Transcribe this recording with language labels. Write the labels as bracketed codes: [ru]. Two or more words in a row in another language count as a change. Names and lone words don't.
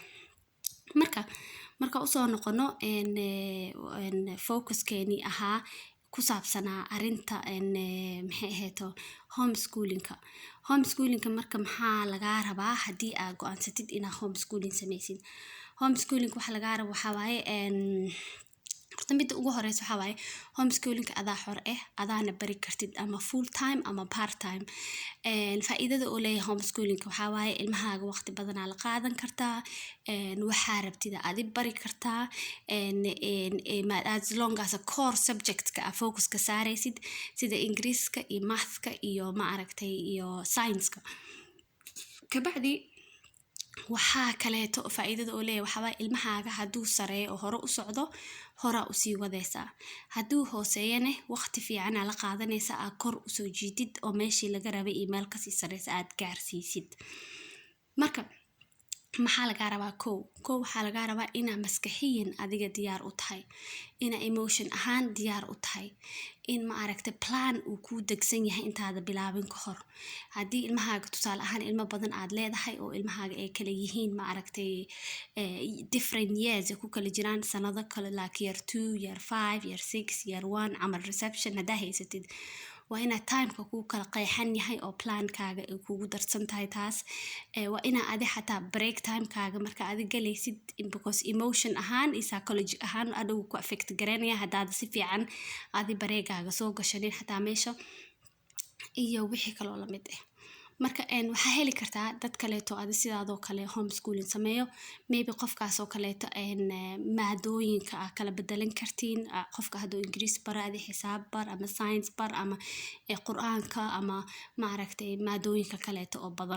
[so] marka usoo noqono focuskeeni ahaa ku saabsanaa arinta maxay ahayd homeschoolinga. marka maxaa lagaa rabaa haddii aad go-aansatid inaad homeschooling samaysid? homeschooling waxa lagaa rabo waxaa waaye horta midda ugu horeysa waxaa waaye homeschooling adaa xor adaana bari kartid ama [en] full time [so] ama [en] part time. [so] Faa'iidada uu leeyahay homeschooling waxaa waaye ilmahaaga waqti badanaa la qaadan kartaa, waxaa rabtida adi bari kartaa, [en] as long as a core subject-ka [so] a focus-ka saaraysid sida ingiriiska iyo mathka iyo ma aragtay iyo science-ka. Kabacdi waxaa kaleeto faa'iidada uu leeyahay waxaa waaye ilmahaaga hadduu sareeyo oo hore u socdo hora u sii wadaysaa, hadduu hooseeyane waqti fiicana la qaadanaysa aad kor usoo jiidid oo meeshii laga rabay iyo meel kasii sareysa aad gaarsiisid. Marka maxaa lagaa rabaa? kow waxaa lagaa rabaa inaa maskaxiyan adiga diyaar u tahay, inaa emotion ahaan diyaar u tahay, in ma aragtay plan uu kuu degsan yahay intaada bilaabin ka hor. Haddii ilmahaaga tusaale ahaan ilmo badan aad leedahay oo ilmahaaga ay kala yihiin ma aragtay [en] different years [so] ku kala jiraan sanado kale [en] like year 2 year 5 year 6 year 1 [so] camal reception haddaa haysatid waa inaa timeka kuu kala qeexan yahay oo plankaaga ay kugu darsan tahay taas. Waa inaa adi xataa break timekaaga marka adi galaysid because emotion ahaan iyo psychology ahaan adhow ku affect garanaya haddaad si fiican adi bareegaaga soo gashanin xataa meesha iyo wixii kaloo lamid marka waxaa heli kartaa dad kaleeto adi sidaadoo kale homeschooling sameeyo, maybe qofkaasoo kaleeto maadooyinka aa kala bedelan kartiin, qofka hadduu ingiriis bara adi xisaab bar ama science bar ama qur-aanka ama ma aragtay maadooyinka kaleeto oo badan.